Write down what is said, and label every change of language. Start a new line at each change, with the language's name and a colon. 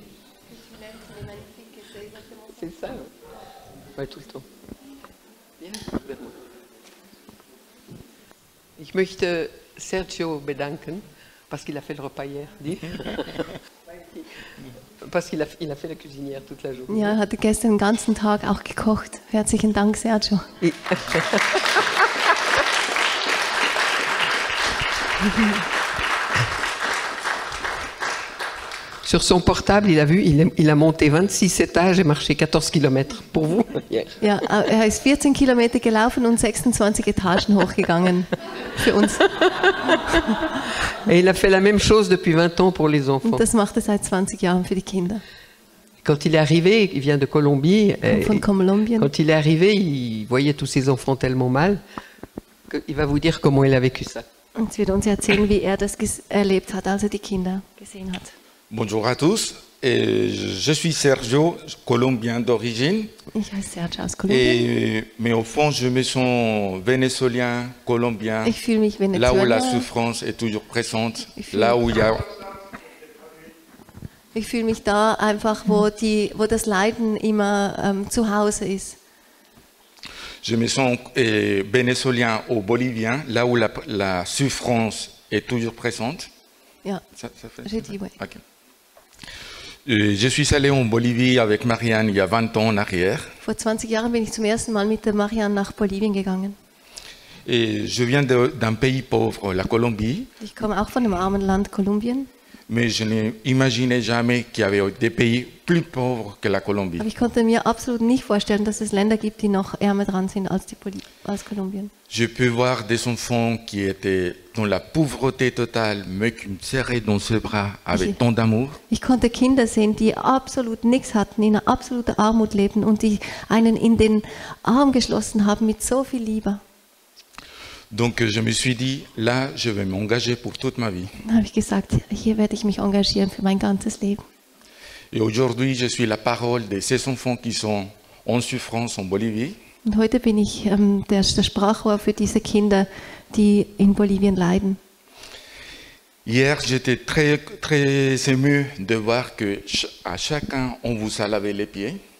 French: Que tu l'aimes, qu'il est magnifique, et c'est exactement ça. C'est ça, oui. Ouais, tout le temps. Bien, vers moi.
German: Ich möchte Sergio bedanken,
French: parce qu'il a fait le repas hier, dit. Parce qu'il a fait la cuisinière toute la journée.
German: Ja, er hatte gestern den ganzen Tag auch gekocht. Herzlichen Dank, Sergio.
French: Sur son portable, il a vu, il a monté 26 étages et marché 14 km pour vous.
German: Ja, er ist 14 Kilometer gelaufen und 26 Etagen hochgegangen für uns.
French: Et il a fait la même chose depuis 20 ans pour les enfants.
German: Und das macht er seit 20 Jahren für die Kinder.
French: Quand il est arrivé, il vient de Colombie.
German: Von Kolumbien.
French: Quand il est arrivé, il voyait tous ses enfants tellement mal qu'il va vous dire comment il a vécu ça.
German: Und es wird uns erzählen, wie er das erlebt hat, als er die Kinder gesehen hat.
French: Bonjour à tous, je suis Sergio, colombien d'origine.
German: Ich heiße Sergio aus Kolumbien.
French: Mais au fond, je me sens vénézuélien, colombien,
German: Ich fühle mich
French: là où la
German: Venezuela.
French: souffrance est toujours présente, là où il y a...
German: Ich fühle mich da einfach, wo das Leiden immer zu Hause ist.
French: Je me sens vénézuélien ou bolivien, là où la souffrance est toujours présente.
German: Ja,
French: Ça fait j'ai dit oui. Ok. Je suis allé en Bolivie avec Marianne il y a 20 ans en arrière.
German: Vor 20 Jahren bin ich zum ersten Mal mit der Marianne nach Bolivien gegangen.
French: Et je viens d'un pays pauvre, la Colombie,
German: Ich komme auch von einem armen Land, Kolumbien.
French: mais je n'imaginais jamais qu'il y avait des pays plus pauvres que la Colombie.
German: Aber ich konnte mir absolut nicht vorstellen, dass es Länder gibt, die noch ärmer dran sind als Kolumbien.
French: Je peux voir des enfants qui étaient dans la pauvreté totale, mais qui me serraient dans ses bras avec tant d'amour.
German: Ich konnte Kinder sehen, die absolut nichts hatten, in einer absoluten Armut lebten und die einen in den Arm geschlossen haben mit so viel Liebe.
French: Donc je me suis dit, là, je vais m'engager pour toute ma vie.
German: Dann habe ich gesagt, hier werde ich mich engagieren für mein ganzes Leben.
French: Et aujourd'hui, je suis la parole de ces enfants qui sont en souffrance en Bolivie.
German: Und heute bin ich der Sprachrohr für diese Kinder, die in Bolivien leiden.
French: Hier, j'étais très ému de voir que à chacun, on vous a lavé les pieds.